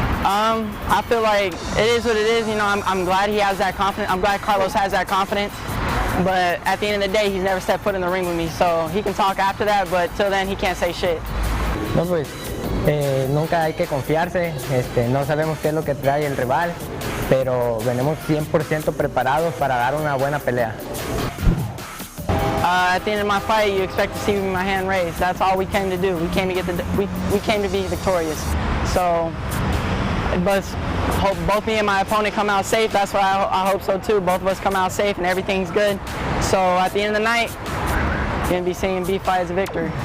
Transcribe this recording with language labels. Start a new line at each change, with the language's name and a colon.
English: I feel like it is what it is. You know, I'm glad he has that confidence. I'm glad Carlos has that confidence. But at the end of the day, he's never stepped foot in the ring with me. So he can talk after that, but till then, he can't say shit.
Spanish: No, pues nunca hay que confiarse. No sabemos qué es lo que trae el rival, pero venimos 100% preparados para dar una buena pelea.
English: At the end of my fight, you expect to see my hand raised. That's all we came to do. We came to we came to be victorious. So. But hope both me and my opponent come out safe. That's what I hope so too. Both of us come out safe and everything's good. So at the end of the night, you're gonna be seeing B fight as a victory.